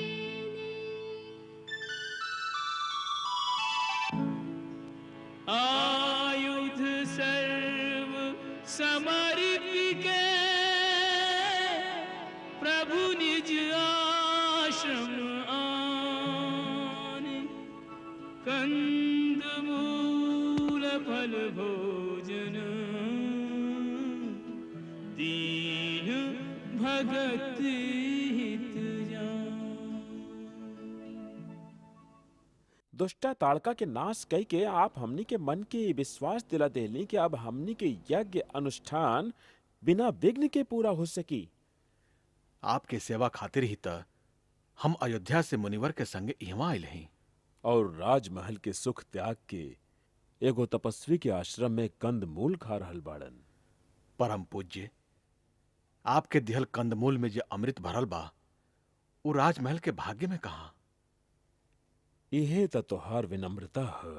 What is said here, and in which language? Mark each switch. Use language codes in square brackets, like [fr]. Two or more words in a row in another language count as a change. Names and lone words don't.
[awa] आयुध सर्व समर्पिके प्रभु निज आश्रम आन, कंद मूल फल भोजन दीन भगत हित जान। [bho] दुष्टा ताड़का के नाश कई के आप हमनी के मन के विश्वास दिला देली कि अब हमनी के यज्ञ अनुष्ठान बिना विघ्न के पूरा हो सकी। आपके सेवा खातिर ही त हम अयोध्या से मुनिवर के संगे इहवा आइल हई। और राजमहल के सुख त्याग के एगो तपस्वी के आश्रम में कंद मूल खा रहल बाड़न। परम पूज्य, आपके दिहल कंदमूल में जे अमृत भरल बा, वो राजमहल के भाग्य में कहा। इहे त तोहार विनम्रता है।